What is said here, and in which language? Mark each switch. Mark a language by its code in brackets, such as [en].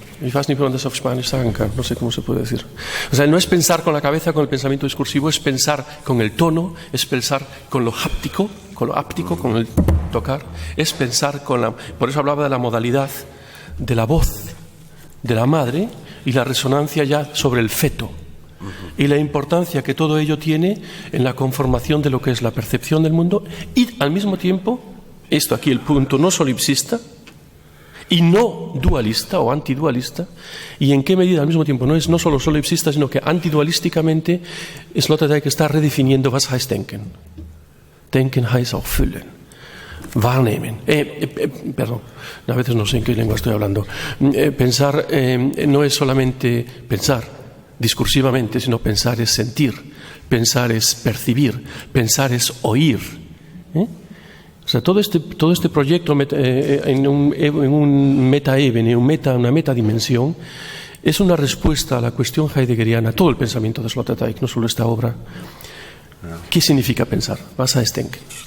[de] Ich weiß nicht, wie man das auf Spanisch sagen kann, [es] no sé cómo se puede decir. O sea, no es pensar con la cabeza, con el pensamiento discursivo, es pensar con el tono, es pensar con lo háptico, con el tocar, es pensar por eso hablaba de la modalidad de la voz de la madre y la resonancia ya sobre el feto, y la importancia que todo ello tiene en la conformación de lo que es la percepción del mundo, y al mismo tiempo, esto aquí el punto no solipsista, y no dualista o antidualista, y en qué medida al mismo tiempo no es no solo solipsista, sino que antidualísticamente Sloterdijk está redefiniendo [de] was heißt denken. Denken heißt auch fühlen, wahrnehmen. [es] Perdón, a veces no sé en qué lengua estoy hablando. Pensar no es solamente pensar discursivamente, sino pensar es sentir, pensar es percibir, pensar es oír. O sea, todo este proyecto en un meta-even, una metadimensión, es una respuesta a la cuestión heideggeriana, todo el pensamiento de Sloterdijk, no solo esta obra. ¿Qué significa pensar? [de] Was heißt denken?